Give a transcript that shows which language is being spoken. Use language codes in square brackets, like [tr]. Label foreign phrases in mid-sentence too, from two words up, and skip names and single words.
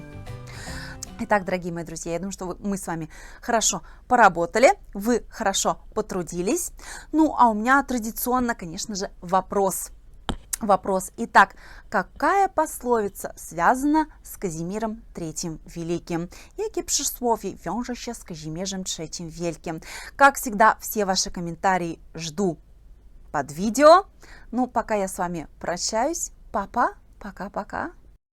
[ru] Итак, дорогие мои друзья, я думаю, что мы с вами хорошо поработали, вы хорошо потрудились. Ну, а у меня традиционно, конечно же, вопрос. Итак, какая пословица связана с Казимиром III Великим? [pl] Jakie przysłowie wiąże się z Kazimierzem III Wielkim? [ru] Как всегда, все ваши комментарии жду под видео. Ну, пока я с вами прощаюсь. Папа, пока-пока.